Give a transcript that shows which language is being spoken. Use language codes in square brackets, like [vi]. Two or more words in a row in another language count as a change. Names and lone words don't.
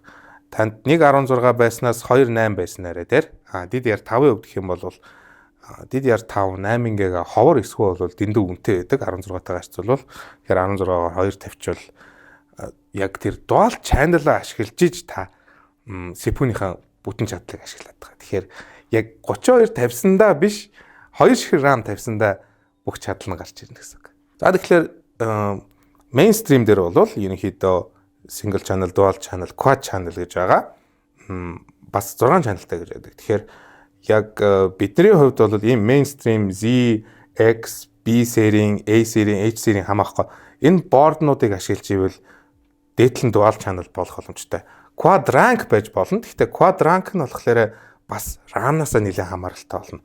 [mn] Танд 1.16 байснаас 2.8 байснараа дээр DDR5-ын хувьд гэх юм бол DDR5 8 ГБ ховор эсвэл бол дэндүү үнэтэй байдаг 16-тайгаар харьцуулбал тэгэхээр 16-аар 2 тавьчвал яг тэр [en] dual channel- [mn] аа ашиглаж иж та CPU-ийнхаа бүтэн чадлыг ашиглаад байгаа. Тэгэхээр яг 32 тавьсандаа биш 2 ширхэг RAM тавьсандаа бүх чадал нь гарч ирнэ гэсэн үг. За тэгэхээр mainstream дээр бол ерөнхийдөө [en] single channel, dual channel, quad channel [mn] гэж байгаа. Бас 6 channelтай гэж байдаг. Тэгэхээр яг бидний хувьд бол ийм mainstream Z, X, B серийн, A серийн, H серийн хамаахгүй энэ борднуудыг ашиглаж ивэл дээдлэн [en] dual channel [mn] болох боломжтой. [en] Quad rank [mn] байж болно. Гэхдээ [en] quad rank [mn] нь болохоор бас RAM-наас нэлээд хамааралтай болно.